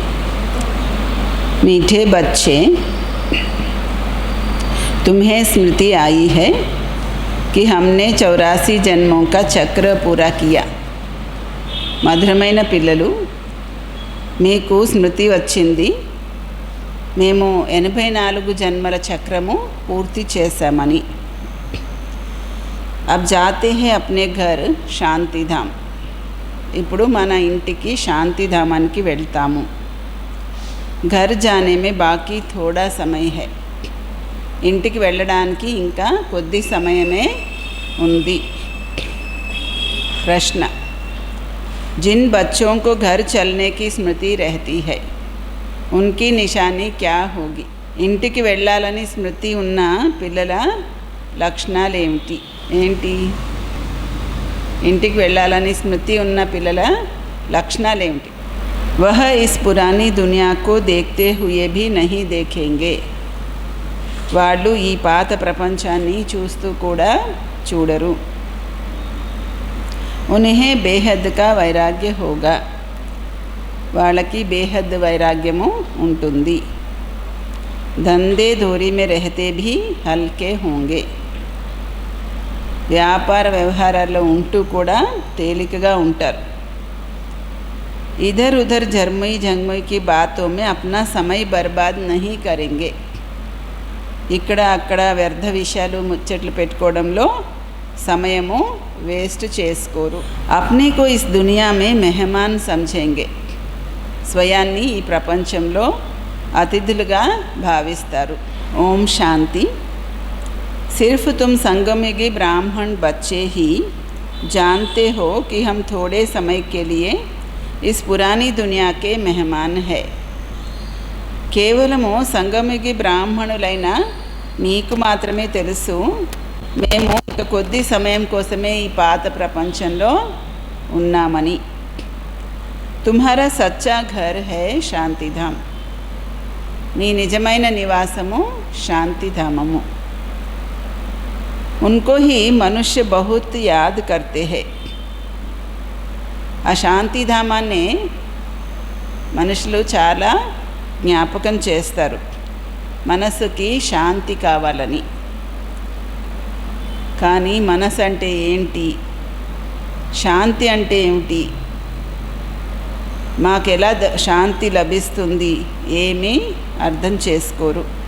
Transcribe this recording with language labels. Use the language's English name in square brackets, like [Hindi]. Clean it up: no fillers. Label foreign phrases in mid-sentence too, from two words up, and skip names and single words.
[Hindi] मीठे बच्चे, तुम्हें स्मृति आई है कि हमने 84 जन्मों का चक्र पूरा किया। [Telugu] మధురమైన పిల్లలు, మీకు స్మృతి వచ్చింది. మేము 84 జన్మల చక్రము పూర్తి చేశామని. [Hindi] अब जाते हैं अपने घर శాంతిధామ్. [Telugu] ఇప్పుడు మన ఇంటికి శాంతిధామానికి వెళ్తాము. [Hindi] घर जाने में बाकी थोड़ा समय है. [Telugu] ఇంటికి వెళ్ళడానికి ఇంకా కొద్ది సమయమే ఉంది. [Hindi] प्रश्न: जिन बच्चों को घर चलने की स्मृति रहती है उनकी निशानी क्या होगी? [Telugu] ఇంటికి వెళ్ళాలని స్మృతి ఉన్న పిల్లల లక్షణాలు ఏమిటి? ఇంటికి వెళ్ళాలని స్మృతి ఉన్న పిల్లల లక్షణాలు ఏమిటి? [Hindi] वह इस पुरानी दुनिया को देखते हुए भी नहीं देखेंगे. [Telugu] వాళ్ళు ఈ పాత ప్రపంచాన్ని చూస్తూ కూడా చూడరు. [Hindi] उन्हें बेहद का वैराग्य होगा. [Telugu] వాళ్ళకి బేహద్ వైరాగ్యము ఉంటుంది. [Hindi] धंधे धोरी में रहते भी हल्के होंगे. [Telugu] వ్యాపార వ్యవహారాల్లో ఉంటూ కూడా తేలికగా ఉంటారు. [Hindi] इधर उधर झरमुई झंगमुई की बातों में अपना समय बर्बाद नहीं करेंगे. [Telugu] ఇక్కడ అక్కడ వ్యర్థ విషయాలు ముచ్చట్లు పెట్టుకోవడంలో సమయము వేస్ట్ చేసుకోరు. [Hindi] अपने को इस दुनिया में मेहमान समझेंगे. [Telugu] స్వయాన్ని ఈ ప్రపంచంలో అతిథులుగా భావిస్తారు. ఓం శాంతి. [Hindi] सिर्फ तुम संगमयुगी ब्राह्मण बच्चे ही जानते हो कि हम थोड़े समय के लिए इस पुरानी दुनिया के मेहमान हैं. [Telugu] కేవలము సంగమయుగి బ్రాహ్మణులైన మీకు మాత్రమే తెలుసు, మేము ఇక కొద్ది సమయం కోసమే ఈ పాత ప్రపంచంలో ఉన్నామని. [Hindi] तुम्हारा सच्चा घर है शांतिधाम. [Telugu] మీ నిజమైన నివాసము శాంతిధామము. [Hindi] उनको ही मनुष्य बहुत याद करते हैं. [Telugu] ఆ శాంతిధామాన్ని మనుషులు చాలా జ్ఞాపకం చేస్తారు, మనసుకి శాంతి కావాలని. కానీ మనసు అంటే ఏంటి, శాంతి అంటే ఏమిటి, మాకెలా శాంతి లభిస్తుంది, ఏమీ అర్థం చేసుకోరు.